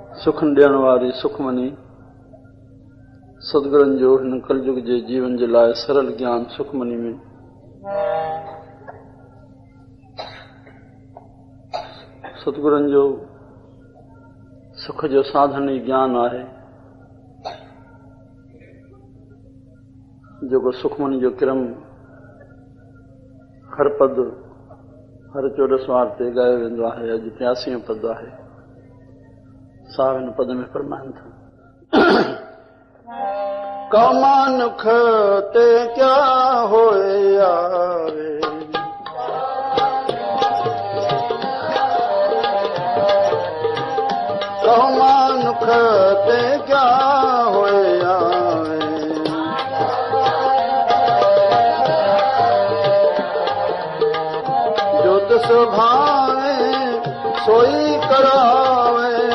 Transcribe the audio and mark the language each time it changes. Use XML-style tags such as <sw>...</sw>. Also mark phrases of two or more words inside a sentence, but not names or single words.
<sd>सुख ॾियण वारी सुखमनी सतगुरनि जो हिन कलयुग जे जीवन जे लाइ सरल ज्ञान सुखमनी में सतगुरनि जो सुख जो साधन ई ज्ञान आहे, जेको सुखमनी जो क्रम हर पद हर 14 वार ते ॻायो वेंदो आहे। अॼु 83 पद आहे। साहब हिन पद में फरमाइनि था,</sd> <pa>ਕਮਾਨੁਖ ਤੇ ਕਿਆ ਹੋਇ ਆਵੈ, ਕਮਾਨੁਖ ਤੇ ਕਿਆ ਹੋਇ ਆਵੈ, ਜੋ ਤਿਸੁ ਭਾਵੈ ਸੋਈ ਕਰਾਵੈ,</pa>